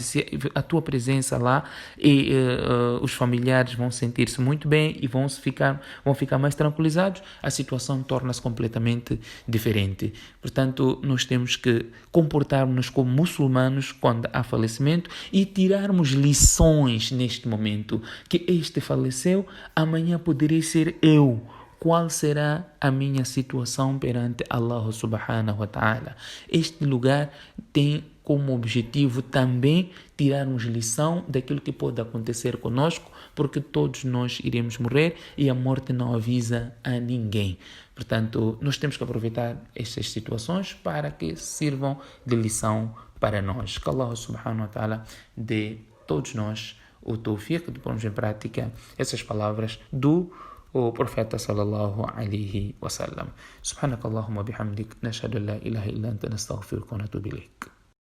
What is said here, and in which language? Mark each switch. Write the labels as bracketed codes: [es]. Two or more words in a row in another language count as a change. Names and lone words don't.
[pt] Se a tua presença lá, e os familiares vão sentir-se muito bem e vão ficar mais tranquilizados, a situação torna-se completamente diferente. Portanto, nós temos que comportar-nos como muçulmanos quando há falecimento, e tirarmos lições neste momento, que este faleceu, amanhã poderia ser eu. Qual será a minha situação perante Allah [ar] سبحانه وتعالى? [pt] Este lugar tem como objetivo também tirarmos lição daquilo que pode acontecer conosco, porque todos nós iremos morrer e a morte não avisa a ninguém. Portanto, nós temos que aproveitar estas situações para que sirvam de lição para nós. Que Allah [ar] سبحانه وتعالى [pt] dê todos nós o tawfiq de pormos em prática essas palavras do o profeta [ar] صلى الله عليه وسلم. سبحانك اللهم بحمدك نشهد أن لا إله إلا أنت نستغفرك ونتوب إليك.